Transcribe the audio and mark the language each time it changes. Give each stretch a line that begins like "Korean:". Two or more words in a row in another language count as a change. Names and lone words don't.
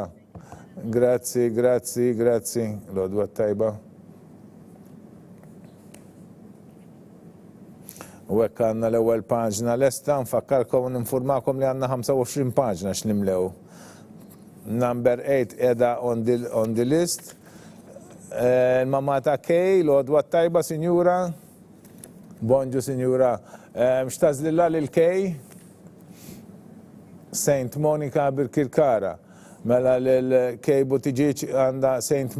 Maltese: Grazzi, l-għodwa tajba. U hekk għandna l-ewwel paġna lesta, nfakkarkom ninformakom li għandna 25 paġna x'nimlew.
English: Number 8 qiegħda on the list.
Maltese: Il-mamma ta' Kej, l-għodwa tajba, Sinjura. Bonġu, Sinjura. X'tażlilha lil Kej? St. Monica Birkirkara. Mela l-Kej Butiġiċ għandha St.